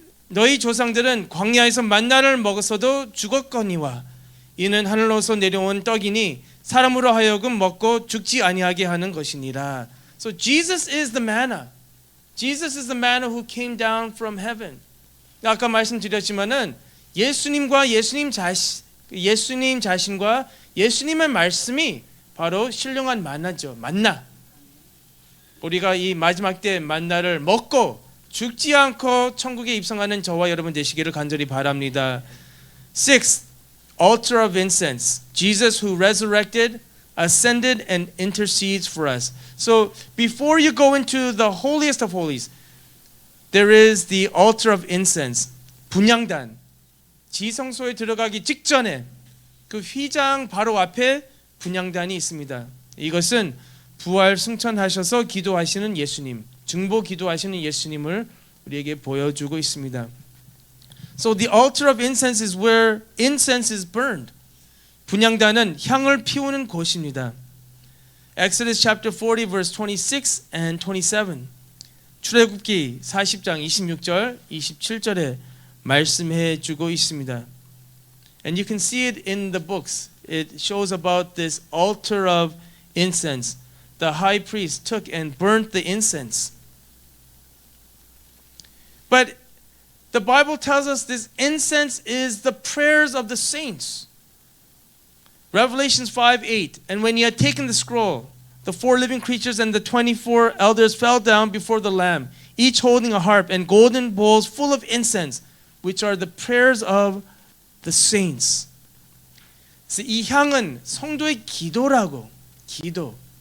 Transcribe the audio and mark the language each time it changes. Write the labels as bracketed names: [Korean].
[Korean] 너희 조상들은 광야에서 만나를 먹었어도 죽었거니와 이는 하늘로서 내려온 떡이니 사람으로 하여금 먹고 죽지 아니하게 하는 것이니라. [English] So Jesus is the manna. Jesus is the manna who came down from heaven. [Korean] 아까 말씀드렸지만은 예수님과 예수님 자신과 예수님의 말씀이 바로 신령한 만나죠. 만나. 우리가 이 마지막 때 만나를 먹고 죽지 않고 천국에 입성하는 저와 여러분 되시기를 간절히 바랍니다. [English] Sixth, altar of incense. Jesus who resurrected, ascended and intercedes for us. So before you go into the holiest of holies, there is the altar of incense. [Korean] 분향단. 지성소에 들어가기 직전에 그 휘장 바로 앞에 분향단이 있습니다. 이것은 부활 승천하셔서 기도하시는 예수님, 중보 기도하시는 예수님을 우리에게 보여주고 있습니다. [English] So the altar of incense is where incense is burned. [Korean] 분향단은 향을 피우는 곳입니다. [English] Exodus chapter 40 verse 26 and 27. [Korean] 출애굽기 40장 26절 27절에 말씀해 주고 있습니다. [English] And you can see it in the books. it shows about this altar of incense. The high priest took and burnt the incense. But the Bible tells us this incense is the prayers of the saints. Revelations 5:8. And when he had taken the scroll, the 4 living creatures and the 24 elders fell down before the Lamb, each holding a harp and golden bowls full of incense, which are the prayers of the saints. [Korean] 그래서 이 향은 성도의 기도라고. 기도.